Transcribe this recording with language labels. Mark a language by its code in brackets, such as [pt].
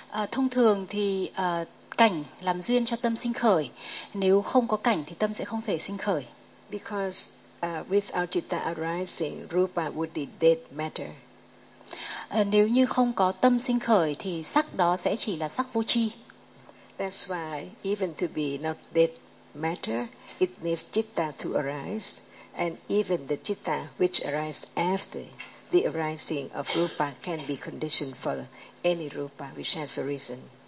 [vi] Thông thường thì cảnh làm duyên cho tâm sinh khởi. Nếu không có cảnh thì tâm sẽ không thể sinh khởi. [en] Because without citta arising, rupa would be dead matter. [vi] Nếu như không có tâm sinh khởi thì sắc đó sẽ chỉ là sắc vô tri. [en] That's why even to be not dead matter, it needs citta to arise, and even the citta which arises after the arising of rupa can be conditioned for any rupa which has arisen.